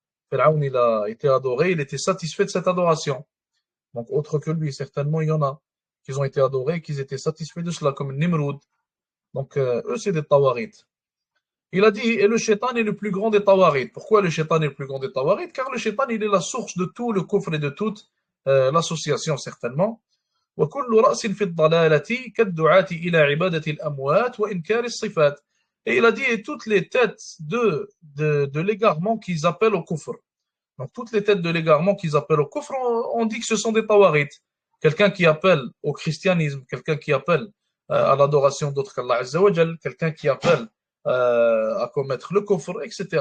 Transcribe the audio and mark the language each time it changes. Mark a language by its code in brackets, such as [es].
[fr] Pharaon, il a été adoré, il était satisfait de cette adoration. Donc, autre que lui, certainement, il y en a qui ont été adorés, qui étaient satisfaits de cela, comme Nimrod. Donc, eux, c'est des tawarit. Il a dit, et le shaitan est le plus grand des tawarit. Pourquoi le shaitan est le plus grand des tawarit? Car le shaitan, il est la source de tout le kufr et de toute l'association, certainement. [ar] وكل رأس في الضلالة كالدعاة إلى عبادة الأموات وإنكار الصفات. [fr] Et il a dit, et toutes les têtes de l'égarement qu'ils appellent au kufr. Donc, toutes les têtes de l'égarement qu'ils appellent au kufr, on dit que ce sont des tawarites. Quelqu'un qui appelle au christianisme, quelqu'un qui appelle à l'adoration d'autres qu'Allah Azza wa Jal, quelqu'un qui appelle à commettre le kufr, etc.